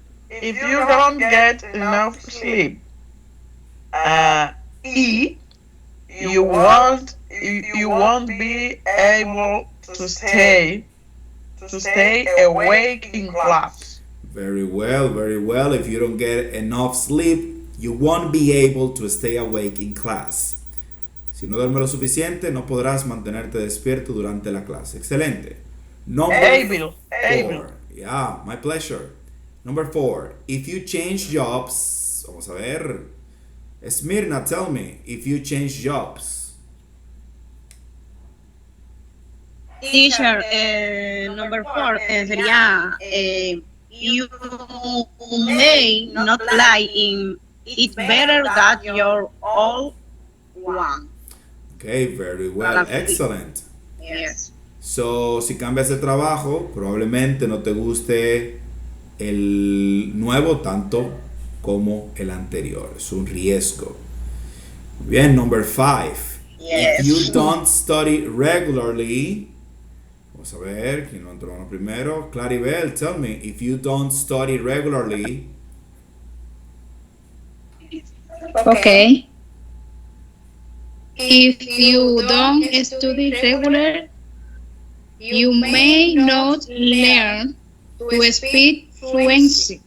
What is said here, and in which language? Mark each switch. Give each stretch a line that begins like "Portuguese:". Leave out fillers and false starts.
English: If you don't get enough sleep, you won't be able to stay awake in class. Very well, very well. If you don't get enough sleep, you won't be able to stay awake in class.
Spanish: Si no duermes lo suficiente, no podrás mantenerte despierto durante la clase. Excelente.
English: Number Able. 4. Yeah, my pleasure. Number 4. If you change jobs,
Spanish: vamos a ver.
English: Smirna, tell me, if you change jobs. Teacher, number 4
Spanish: sería
English: you may not lie in it better that you're all one. Okay, very well. Excellent. Yes.
Spanish: So, si cambias de trabajo, probablemente no te guste el nuevo tanto como el anterior. Es un riesgo. Bien,
English: number 5. Yes. If you don't study regularly,
Spanish: vamos a ver, ¿quién levantó la mano primero?
English: Claribel, tell me, if you don't study regularly, Okay. If you don't study regular, you may not learn to speak fluently.